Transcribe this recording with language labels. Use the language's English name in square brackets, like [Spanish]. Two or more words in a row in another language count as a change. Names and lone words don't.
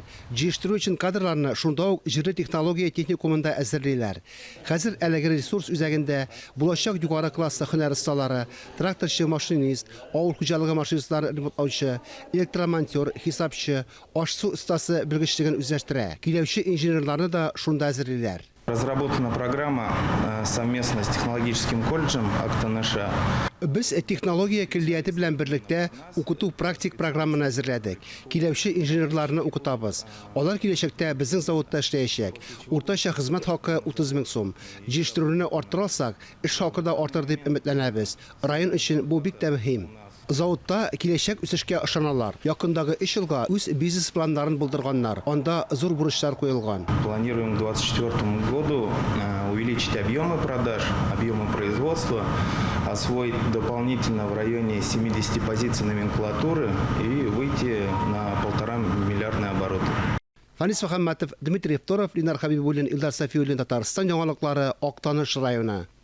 [Tatar] Җитештерү өчен кадрларны шунда ук җирле технология техникумында әзерлиләр. Хәзер әлеге ресурс үзәгендә булачак югары класслы һөнәр осталары, тракторчы, машинист, авыл хуҗалыгы машинистлары ремонтлаучы, электромонтер, хисапчы, ашсу остасы белгечлеген үзләштерә. Киләүче инженерларны да шунда әзерлиләр. [Russian] Разработана программа совместно с технологическим колледжем Актаныша. [Tatar] Без технология киллияте белән берлектә укыту практик программаны әзерләдек. Киләүче инженерларны укытабыз. Алар киләчәктә безнең заводта эшләячәк. Уртача хезмәт хакы 30 000 сум. Җитештерүне арттырсак, эш хакы да артыр дип өметләнәбез. Район өчен бу бик тә мөһим. Заводта киләчәк үсешкә ышаналар. Якындагы 3 елга үз бизнес планнарын булдырганнар. Анда зур бурычлар куелган. [Russian] Планируем к 2024 году увеличить объемы продаж, объемы производства, освоить дополнительно в районе 70 позиций номенклатуры и выйти на 1,5 миллиардный оборот. [Tatar] Фанис Мөхәммәтов, Дмитрий Второв, Ленар Хабибуллин, Илдар Сафиуллин, Татарстан яңалыклары, Актаныш районы.